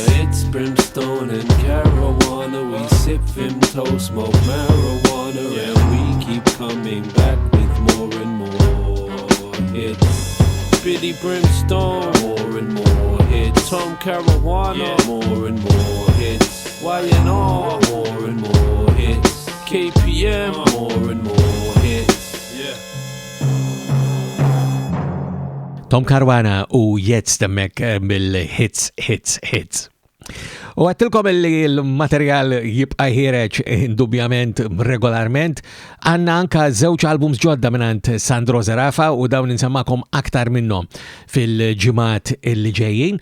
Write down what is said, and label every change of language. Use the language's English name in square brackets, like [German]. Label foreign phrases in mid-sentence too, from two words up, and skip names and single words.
[English] It's brimstone and Caruana. We sip Vimto, smoke marijuana, and we keep coming back with more and more hits. Biddy Brimstone, more and more hits. Caruana, more and more hits. Y&R, more and more hits. KPM, more and more hits. Yeah. [Maltese] Caruana u Jehst mek bil-hits. U għattilkom li l-materjal jibqa' ħireġ indubjament regolarment, għanna anka żewġ albums ġodda minant Sandro Zerafa u dawn insemmakom aktar minnhom fil-ġimgħat li ġejjin.